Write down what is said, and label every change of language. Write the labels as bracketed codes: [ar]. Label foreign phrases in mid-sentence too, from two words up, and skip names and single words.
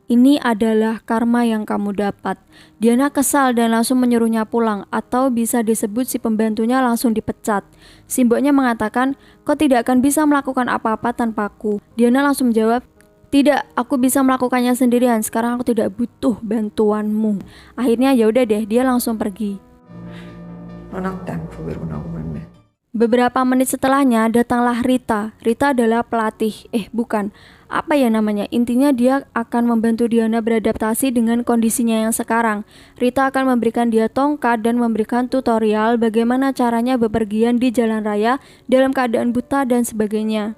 [id] Ini adalah karma yang kamu dapat. Diana kesal dan langsung menyuruhnya pulang, atau bisa disebut si pembantunya langsung dipecat. Si mboknya mengatakan, kau tidak akan bisa melakukan apa-apa tanpaku. Diana langsung menjawab, tidak, aku bisa melakukannya sendirian. Sekarang aku tidak butuh bantuanmu. Akhirnya ya udah deh, dia langsung pergi. [it] Non ha tempo per una come me. [id] Beberapa menit setelahnya datanglah Rita. Rita adalah pelatih. Bukan. Apa ya namanya? Intinya dia akan membantu Diana beradaptasi dengan kondisinya yang sekarang. Rita akan memberikan dia tongkat dan memberikan tutorial bagaimana caranya bepergian di jalan raya dalam keadaan buta dan sebagainya.